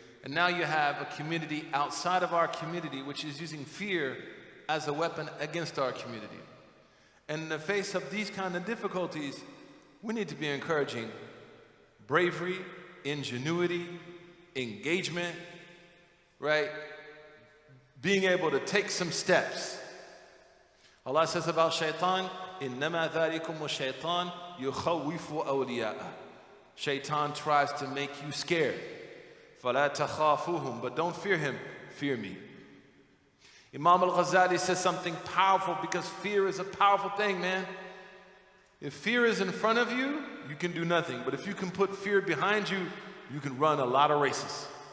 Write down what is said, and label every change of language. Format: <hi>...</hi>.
<en>And now you have a community outside of our community which is using fear as a weapon against our community. And in the face of these kind of difficulties, we need to be encouraging bravery, ingenuity, engagement, right? Being able to take some steps. Allah says about shaitan,</en> <ar>إِنَّمَا ذَلِكُمُ الشَّيْطَانِ يُخَوِّفُ أَوْلِيَاءَهُ.</ar> <en>Shaitan tries to make you scared.</en> <ar>فَلَا تَخَافُوهُمْ.</ar> <en>But don't fear him, fear me. Imam al-Ghazali says something powerful, because fear is a powerful thing, man. If fear is in front of you, you can do nothing. But if you can put fear behind you, you can run a lot of races.</en>